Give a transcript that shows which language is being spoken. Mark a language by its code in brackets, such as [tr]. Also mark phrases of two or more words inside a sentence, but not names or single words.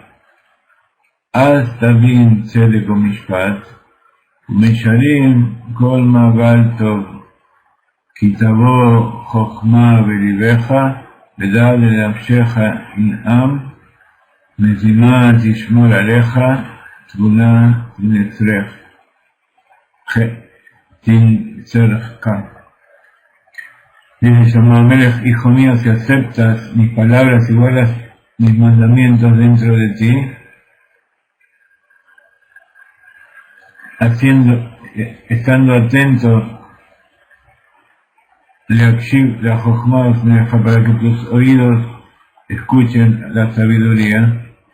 [he] אז תבין צדק ומשפט, ומשרים כל מעגל טוב, כי תבוא חוכמה בלבך, ודע לנפשך ינעם, מזימה תשמור עליך, תבונה תנצרך, [es] Dice Shlomo Melech, hijo mío, si aceptas mis palabras y guardas mis mandamientos dentro de ti, estando atento, la jochma para que tus oídos escuchen la sabiduría,